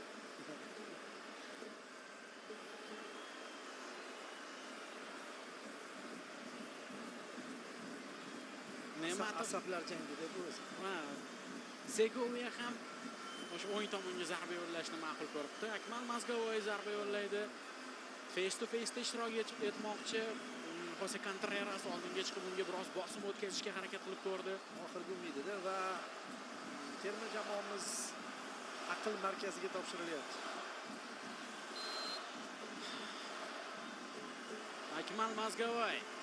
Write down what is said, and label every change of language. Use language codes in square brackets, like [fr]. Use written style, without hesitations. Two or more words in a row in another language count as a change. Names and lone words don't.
[uz] Ne'matov asablar jangi deb o'zi. Segovia ham o'sha o'ng tomonga zarba yo'llashni ma'qul ko'ribdi. Akmal Mazgovoy zarba yo'llaydi. [en] Face to face [uz] ishtirok etmoqchi. Jose Contreras oldinga chiqib unga biroz bosim o'tkazishga harakat qilib ko'rdi. Oxirgi umidida va terma jamoamiz aql markaziga topshirilyapti. Akmal Mazgovoy.